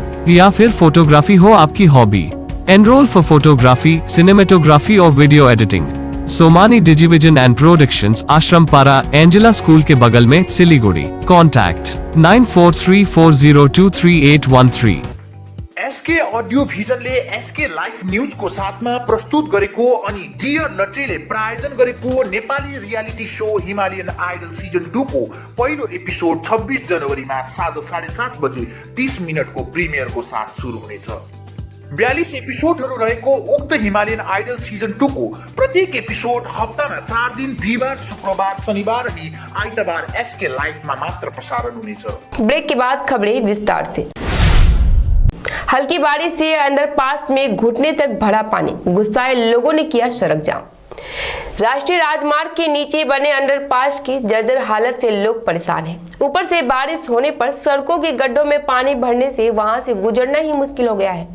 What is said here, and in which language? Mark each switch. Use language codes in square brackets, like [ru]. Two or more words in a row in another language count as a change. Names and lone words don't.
[hi] या फिर फोटोग्राफी हो आपकी हॉबी, [en] Enroll for photography, cinematography [hi] और [en] video editing. [hi] सोमानी डिजिविजन एंड प्रोडक्शंस, आश्रम पारा, एंजेला स्कूल के बगल में, सिलीगुड़ी। कॉन्टैक्ट 9434023813। [ne] एसके ऑडियो भिजनले एसके लाइफ न्यूज को साथमा प्रस्तुत गरेको अनि डियर नट्रीले प्रायोजन गरेको नेपाली [en] reality show [ne] हिमालयन आइडल सिजन 2 को पहिलो एपिसोड 26 जनवरीमा साँझ 7:30 बजे 30 मिनटको प्रिमियरको साथ सुरु हुनेछ। 42 एपिसोडहरू रहेको उक्त हिमालयन आइडल सिजन 2 को प्रत्येक एपिसोड हप्तामा 4 दिन बिहीबार, शुक्रबार, शनिबार अनि आइतबार एसके लाइफमा मात्र प्रसारण हुनेछ। [hi] ब्रेक के बाद खबरें विस्तार से। हल्की बारिश से अंडरपास में घुटने तक भरा पानी, गुस्साए लोगों ने किया सड़क जाम। राष्ट्रीय राजमार्ग के नीचे बने अंडरपास की जर्जर हालत से लोग परेशान हैं। ऊपर से बारिश होने पर सड़कों के गड्ढों में पानी भरने से वहां से गुजरना ही मुश्किल हो गया है।